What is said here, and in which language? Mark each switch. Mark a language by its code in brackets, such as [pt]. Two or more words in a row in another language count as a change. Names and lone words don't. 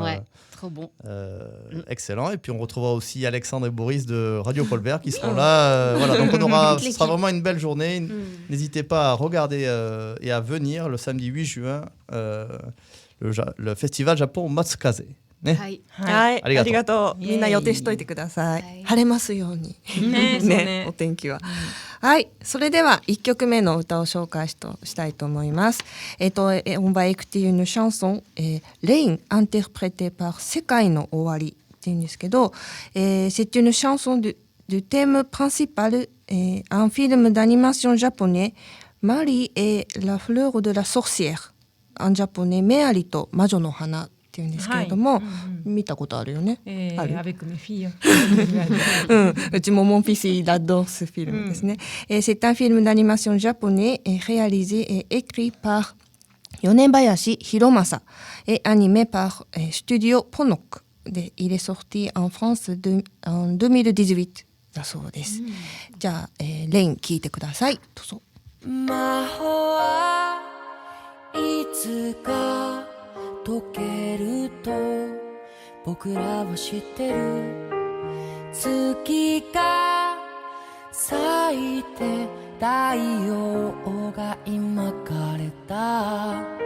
[fr] trop bon. excellent. Et puis, on retrouvera aussi Alexandre et Boris de Radio Paul Bert qui seront là. Voilà, donc ce sera vraiment une belle journée. N'hésitez pas à regarder et à venir le samedi 8 juin, le festival Japon Matsukaze. [ja] はい。はい、あありがとうりがとう。イエーイみんな予定しといてください。はい晴れますように。ね、そうねお天気は。はい、それでは1曲目の歌を紹介したいと思います。 [fr] on va écouter une chanson, Rain, interprétée par 世界の終わり [ja] っていうんですけど、 [fr] c'est une chanson du thème principal, un film d'animation japonais Marie est la fleur de la sorcière. En japonais, [ja] メアリと魔女の花っていうんですけれども、見たことあるよね。ある [fr] avec mes filles. [ja] うちも [fr] mon fils il adore ce film [ja] ですね。 [fr] C'est un film d'animation japonais réalisé et écrit par Yonebayashi Hiromasa et animé par Studio Ponok. Il est sorti en France en 2018 [ja] だそうです。じゃあ、レイン聞いてください。どうぞ。魔法はいつか溶けると僕らは知ってる。月が咲いて太陽が今枯れた。